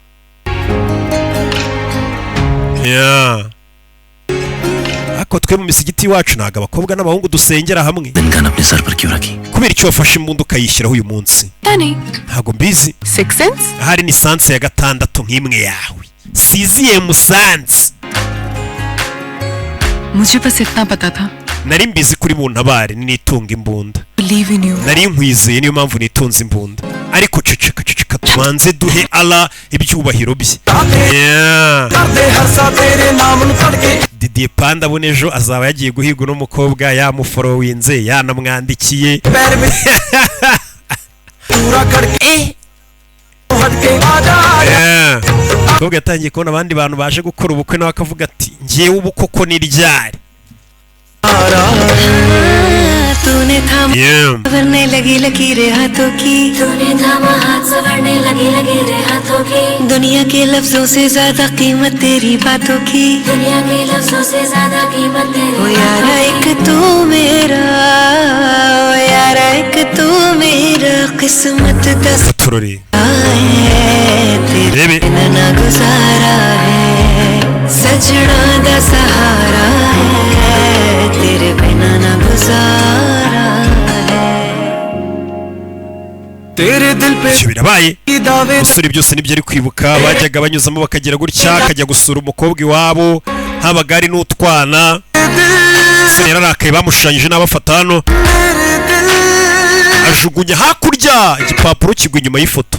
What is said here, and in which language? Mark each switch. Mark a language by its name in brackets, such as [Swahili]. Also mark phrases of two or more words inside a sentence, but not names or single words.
[Kinyarwanda] Ako twe mu misigiti wacu ntago abakobwa n'abahungu dusengera hamwe. Kubera icyo wafashe imbunda ukayishyiraho uyu munsi? Ntago mbizi. Ahari ni sanse ya 6 nk'imwe yawe. Siziye musanze. [Hindi] मुझे बस इतना पता था. [Kinyarwanda] Nari mbizi kuri buntabare nitunga imbunda. Nari nkwizeye niyo mpamvu nitunze imbunda. Ariko ceceka tubanze duhe Allah ibyubahiro bye. Didier Panda bonejo azaba yagiye guhiga no mukobwa yamuforowinze yanamwandikiye. Kobwa yatangiye kubona abandi bantu baje gukora ubukwe nawe akavuga ati ngiyewe ubu koko ni ryari. [Hindi] तूने थामा संवरने लगी लकीरें हाथों की, तूने थामा हाथ संवरने लगी लकीरें हाथों की, दुनिया के लफ्जों से ज्यादा कीमत तेरी बातों की, दुनिया के लफ्जों से ज्यादा कीमत तेरी। ओ यारा एक तू मेरा, ओ यारा एक तू मेरा किस्मत का सहारा है, तेरे बिना ना गुजारा है, [Punjabi] ਸਜਣਾ ਦਾ [Hindi] सहारा है, तेरे बिना ना गुजारा है, तेरे दिल पे [Kinyarwanda] birabaye. Usuri byose nibyo ari kwibuka bajyaga banyuzamo bakagira gutya akajya gusura umukobwa iwabo habaga ari n'utwana. Rero arakaye bamushushanyije n'abafata hano ajugunya hakurya igipapuro kigwa inyuma y'ifoto.